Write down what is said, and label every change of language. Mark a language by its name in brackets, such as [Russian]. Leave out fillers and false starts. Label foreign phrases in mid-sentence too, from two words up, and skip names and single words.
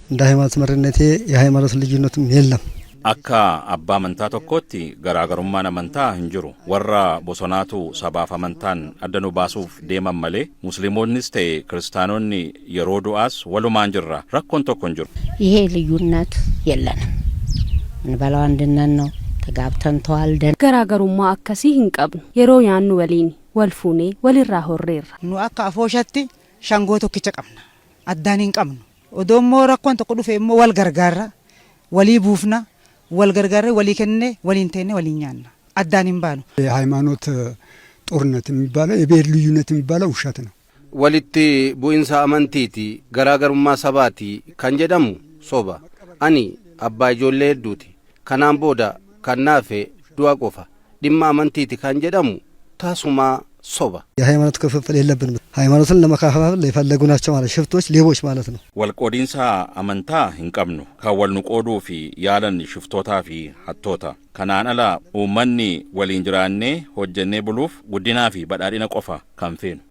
[Amharic] እንደ ሃይማኖት መሪነቴ የሃይማኖት ልዩነትም የለም። [Oromo] akka abbaa amantaa tokkootti garaagarummaan amantaa hin jiru. Warra bosonaatu sabaaf amantaan adda nu baasuuf deeman malee musliimoonnis ta'e kiristaanonni yeroo du'aas walumaan jirra. Rakkoon tokko hin jiru. [Amharic] ይሄ ልዩነት የለንም። እንበላው አንድነት ነው። ተጋብተን ተዋልደን [Oromo] garaagarummaa akkasii hinqabnu yeroo yaannu waliin walfuune walirraa horreerra. Nu akka afooshatti shangoo tokkicha qabna. Addaan hin qabnu. Odoommoo rakkoon tokko dhufe immoo wal gargaarra, walii buufna, wal gargaarra, walii kenne, waliin teenne, waliin nyaanna. Addaan hin baanu. [Amharic] የሃይማኖት ጦርነት የሚባለው የብሔር ልዩነት የሚባለው ውሸት ነው። [Oromo] walitti bu'iinsa amantii garaagarummaa sabaatii kan jedhamu soba. Ani abbaa ijoollee hedduuti. Kanaan booda kan nafee du'aa qofa diimaa amantiitii kan jedhamu ታሱማ soba. [Amharic] የሃይማኖት ክፍፍል የለብንም። ሃይማኖትን ለመከፋፈል የፈለጉ ናቸው ማለት ሽፍቶች፣ ሌቦች ማለት ነው። [Oromo] walqoodiinsa amantaa hin qabnu kan wal nu qooduu fi yaalan shiftootaa fi hattoota. Kanaan ala uummanni waliin jiraannee hojjennee buluuf guddinaa fi badhaadhina qofa kan feenu.